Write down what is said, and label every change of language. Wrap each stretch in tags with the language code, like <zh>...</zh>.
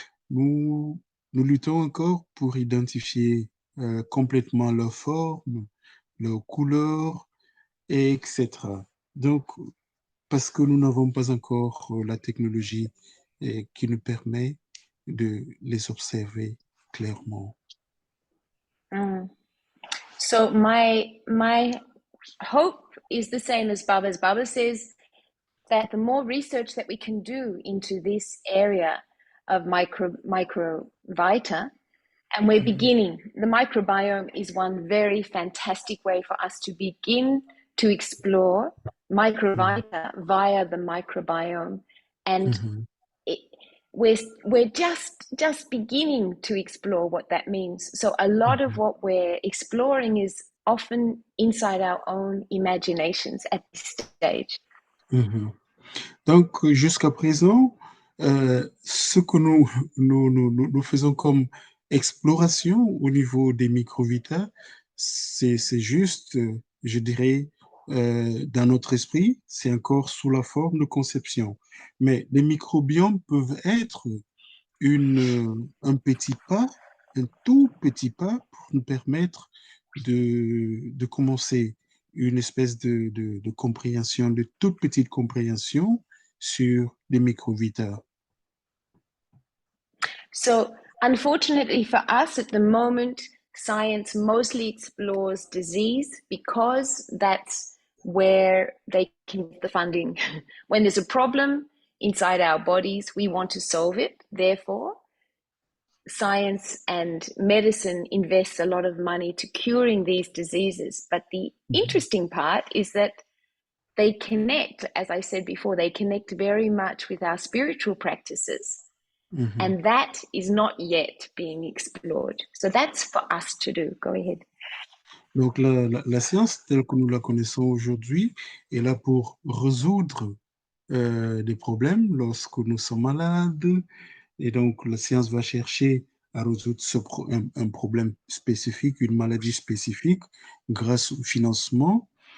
<fr>Nous luttons encore pour identifier complètement leur forme, leur couleur, etc. Donc, parce que nous n'avons pas encore la technologie qui nous permet de les observer clairement.</fr> <en>So my hope is the same as Baba's. Baba says that the more research that we can do into this area of microvita, And we're beginning. The microbiome is one very fantastic way for us to begin to explore Microvita via the microbiome. And it, we're just beginning to explore what that means. So a lot of what we're exploring is often inside our own imaginations at this stage.</en> <fr>Donc, jusqu'à présent, ce que nous faisons comme exploration au niveau des microvitas, c'est juste, je dirais, dans notre esprit, c'est encore sous la forme de conception. Mais les microbiomes peuvent être un petit pas, un tout petit pas pour nous permettre de commencer une espèce de compréhension, de toute petite compréhension sur les microvitas.</fr> <en>So, unfortunately for us at the moment, science mostly explores disease because that's where they can get the funding. When there's a problem inside our bodies, we want to solve it. Therefore, science and medicine invests a lot of money to curing these diseases. But the interesting part is that they connect, as I said before, they connect very much with our spiritual practices. And that is not yet being explored. So that's for us to do. Go ahead.</en> <fr>Donc, la science telle que nous la connaissons aujourd'hui est là pour résoudre des problèmes lorsque nous sommes malades. Et donc, la science va chercher à résoudre un problème spécifique, une maladie spécifique, grâce au financement.</fr>